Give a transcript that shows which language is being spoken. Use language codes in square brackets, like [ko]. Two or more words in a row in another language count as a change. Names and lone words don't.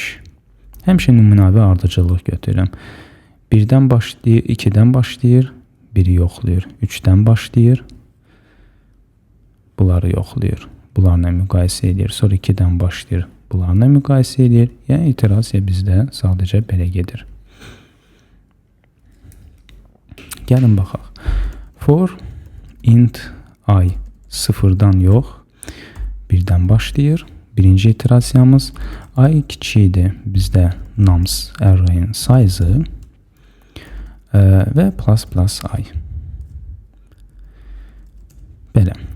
[az] Həmişə nümunəvi ardıcıllıq götürürəm. 1-dən başlayır, 2-dən başlayır, 1-i yoxlayır, 3-dən başlayır, bunları yoxlayır, bunlarla müqayisə edir, sonra 2-dən başlayır, bunlarla müqayisə edir. Yəni iterasiya bizdə sadəcə belə gedir. Gəlin baxaq. [en] For int I [az] 0-dan yox, 1-dən başlayır. Birinci iterasiyamız I kiçikdir. Bizdə nums array'in size və plus I. Belə.